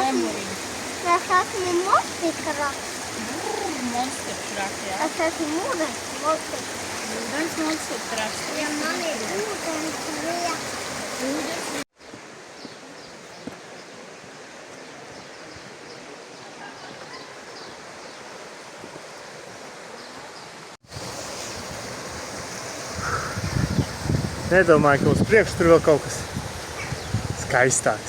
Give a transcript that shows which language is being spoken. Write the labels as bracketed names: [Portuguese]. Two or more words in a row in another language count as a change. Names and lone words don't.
[German] Das heißt eine Monsterkraft. [English] Monster truck, jā. [German] Das heißt Ūdens monster. [English] Ūdens monster truck. [Latvian] Ja, man ir ūdens lieta. Nedomāju, ka uz priekšu tur vēl kaut kas skaistāks.